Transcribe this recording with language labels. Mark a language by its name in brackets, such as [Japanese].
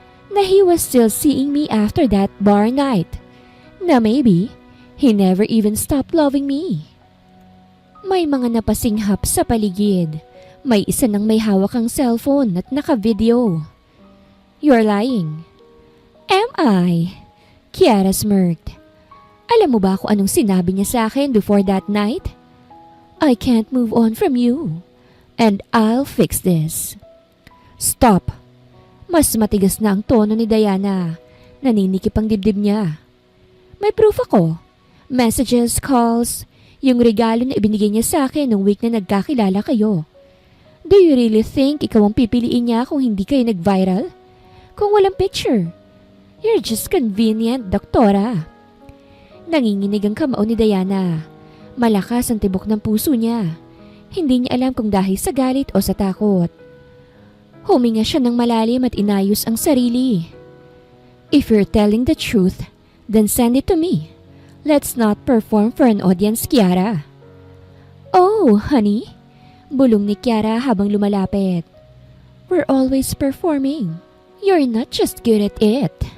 [English] Na he was still seeing me after that bar night. Na maybe, he never even stopped loving me. [Filipino] May mga napasinghap sa paligid. May isa nang may hawak ang cellphone at naka-video. [English] You're lying. Am I? [Filipino] Kiara smirked. Alam mo ba kung anong sinabi niya sa akin [English] before that night? I can't move on from you. And I'll fix this. Stop! [Filipino] Mas matigas na ang tono ni Diana. Naninikip ang dibdib niya. May proof ako. Messages, calls, yung regalo na ibinigay niya sa akin nung week na nagkakilala kayo. [English] Do you really think [Filipino] ikaw ang pipiliin niya kung hindi kayo nag-viral? Kung walang picture? [English] You're just convenient, doktora. [Filipino] Nanginginig ang kamao ni Diana. Malakas ang tibok ng puso niya. Hindi niya alam kung dahil sa galit o sa takot. Huminga siya ng malalim at inayos ang sarili. [English] If you're telling the truth, then send it to me. Let's not perform for an audience, Kiara. Oh, honey? [Filipino] Bulong ni Kiara habang lumalapit. [English] We're always performing. You're not just good at it.